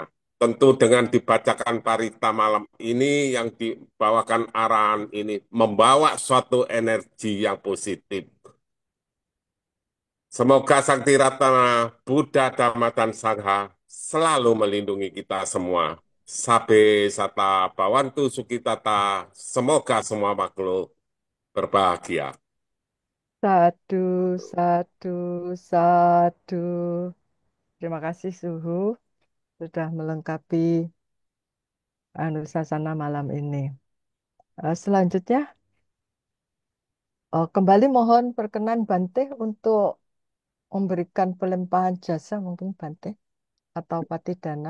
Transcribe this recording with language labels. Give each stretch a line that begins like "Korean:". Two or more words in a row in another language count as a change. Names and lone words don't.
Indonesian: Tentu dengan dibacakan parita malam ini yang dibawakan arahan ini membawa suatu energi yang positif. Semoga Sang Tiratana, Buddha, Dhamma, dan Sangha selalu melindungi kita semua.
Pali: Sabe sata bawantu sukitata,
Indonesian: semoga semua makhluk berbahagia. Satu, satu, satu. Terima kasih Suhu sudah melengkapi Anusasana malam ini. Selanjutnya, kembali mohon perkenan Bante untuk memberikan pelimpahan jasa mungkin Bante atau Patidana.